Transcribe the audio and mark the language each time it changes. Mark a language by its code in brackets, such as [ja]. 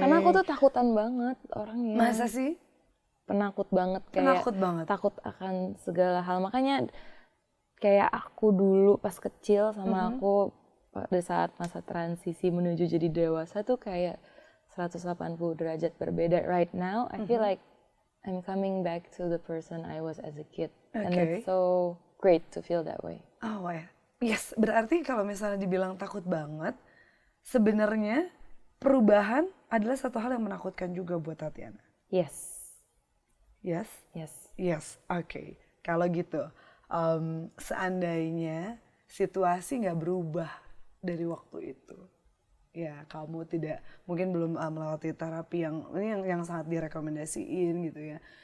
[id] Karena aku tuh takutan banget orangnya. Masa sih? Penakut banget, kayak takut akan segala hal. Makanya kayak aku dulu pas kecil sama aku pada saat masa transisi menuju jadi dewasa tuh kayak 180 derajat berbeda. [en] Right now, I feel like I'm coming back to the person I was as a kid. And it's so great to feel that way. Oh ya, yes. [id] Berarti kalau misalnya dibilang takut banget, sebenarnya perubahan adalah satu hal yang menakutkan juga buat Tatiana. [en] Yes. Yes? Yes. Yes, oke. [id] Kalau gitu, seandainya situasi nggak berubah dari waktu itu, ya kamu tidak, mungkin belum melewati terapi yang sangat direkomendasiin gitu ya.